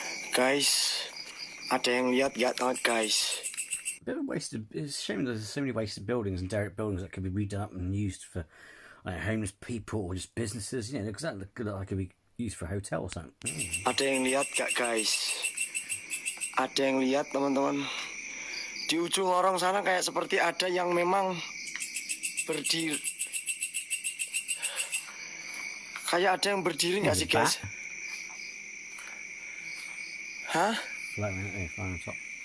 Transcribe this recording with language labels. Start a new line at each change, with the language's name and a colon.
Indonesian: Guys, ada yang lihat gak guys?
English: Bit of a wasted. It's a shame there's so many wasted buildings and derelict buildings that could be redone up and used for homeless people or just businesses. You know, because that could be used for a hotel or something.
Indonesian: Ada yang lihat gak guys? Ada yang lihat teman-teman? Di ujung lorong sana kayak seperti ada yang memang berdiri. Kayak ada yang berdiri nggak sih guys? Hah?
English: Floating out there, flying on top.